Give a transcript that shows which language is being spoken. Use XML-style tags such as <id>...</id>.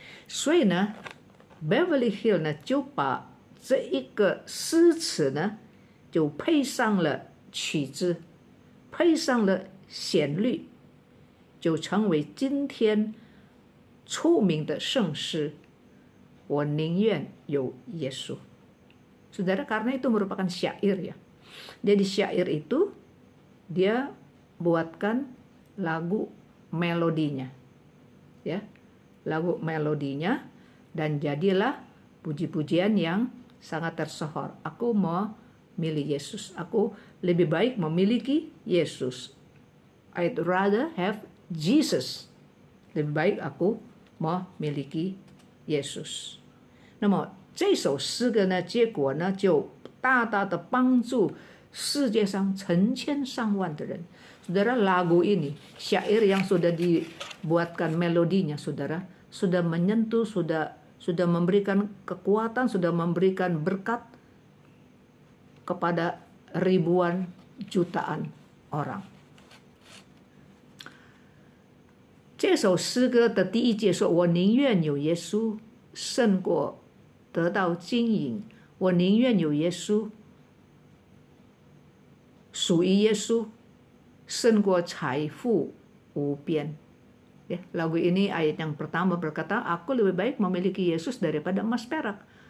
<zh>所以呢 Beverly Hill 呢就把这一个诗词呢就配上了曲子，配上了旋律，就成为今天出名的圣诗，我宁愿有耶稣。</zh> <id>Saudara, karena itu merupakan syair, ya. Jadi syair itu dia buatkan lagu melodinya, ya, lagu melodinya, dan jadilah puji-pujian yang sangat tersohor. Aku mau milih Yesus, aku lebih baik memiliki Yesus.</id> <en>I'd rather have Jesus.</en> <id>Lebih baik aku memiliki Yesus。</id> <zh>那么这首诗歌呢，结果呢就大大的帮助世界上成千上万的人。</zh> <id>Saudara, lagu ini, syair yang sudah dibuatkan melodinya, saudara, sudah menyentuh, sudah memberikan kekuatan, sudah memberikan berkat kepada ribuan jutaan orang。</id> <zh>这首诗歌的第一节说：“我宁愿有耶稣，胜过得到金银。我宁愿有耶稣，属于耶稣，胜过财富无边。”</zh> <id>Ya, lagu ini ayat yang pertama berkata, aku lebih baik memiliki Yesus daripada emas perak.</id>